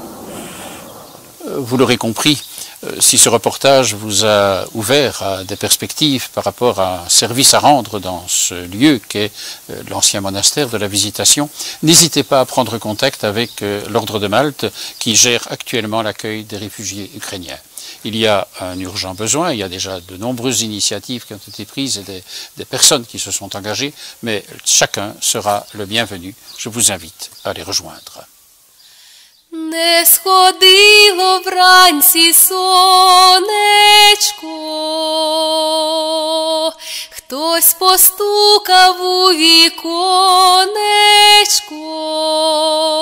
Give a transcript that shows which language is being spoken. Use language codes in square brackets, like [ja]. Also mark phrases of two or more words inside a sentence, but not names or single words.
[fr] Vous l'aurez compris, si ce reportage vous a ouvert à des perspectives par rapport à un service à rendre dans ce lieu qu'est l'ancien monastère de la Visitation, n'hésitez pas à prendre contact avec l'Ordre de Malte qui gère actuellement l'accueil des réfugiés ukrainiens. Il y a un urgent besoin, il y a déjà de nombreuses initiatives qui ont été prises et des personnes qui se sont engagées, mais chacun sera le bienvenu. Je vous invite à les rejoindre. [uk] Не сходило вранці сонечко, хтось постукав у віконечко.